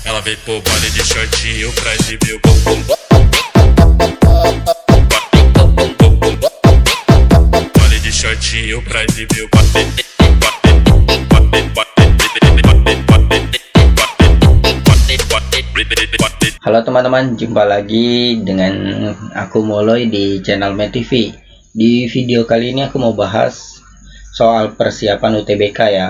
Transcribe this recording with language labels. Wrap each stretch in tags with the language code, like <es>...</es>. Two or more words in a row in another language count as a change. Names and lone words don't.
<pt>Ela veio pro baile de shortinho pra exibir o bumbum. Baile de shortinho pra exibir o</pt> <id>Halo teman-teman, jumpa lagi dengan aku Moloy di channel MedTV. Di video kali ini aku mau bahas soal persiapan UTBK ya.</id>